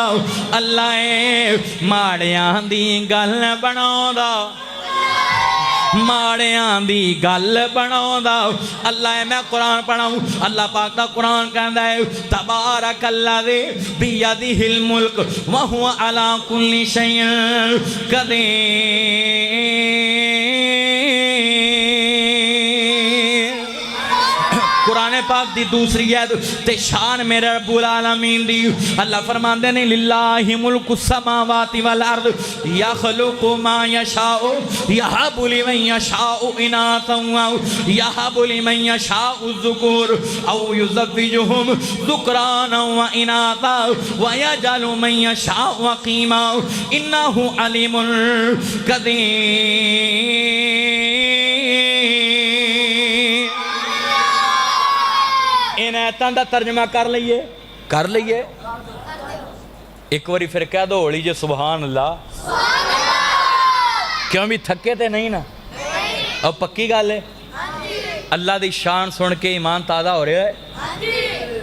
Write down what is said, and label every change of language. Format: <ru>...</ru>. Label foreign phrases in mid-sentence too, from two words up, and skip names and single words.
<pa>اللہ ایہہ ماڑیاں دی گل بناوندا. ماڑیاں دی گل بناوندا اللہ. میں قرآن پڑھاواں، اللہ پاک دا قرآن کہندا ہے</pa> <ar>تبارك الذي بيده الملك وهو على كل شيء قدير.</ar> <pa>قرآن پاک دی دوجی آیت تے شان میرے</pa> <ar>رب العالمين</ar> <pa>دی. اللہ فرماندے نیں</pa> <ar>لله ملك السماوات والأرض يخلق ما يشاء يهب لمن يشاء إناثا ويهب لمن يشاء الذكور أو يزوجهم ذكرانا وإناثا ويجعل من يشاء عقيما إنه عليم قدير.</ar> <pa>ان آیتاں دا ترجمہ کر لئیے اک واری فیر کہہ دو ہولی جے</pa> <ar>سبحان الله.</ar> <pa>کیوں بھئی تھکے تے نہیں نا?</pa> <ur>اب</ur> <pa>پکی گل ہے</pa> <ur>اللہ دی شان سن کے ایمان تازہ ہو رہا ہے?</ur>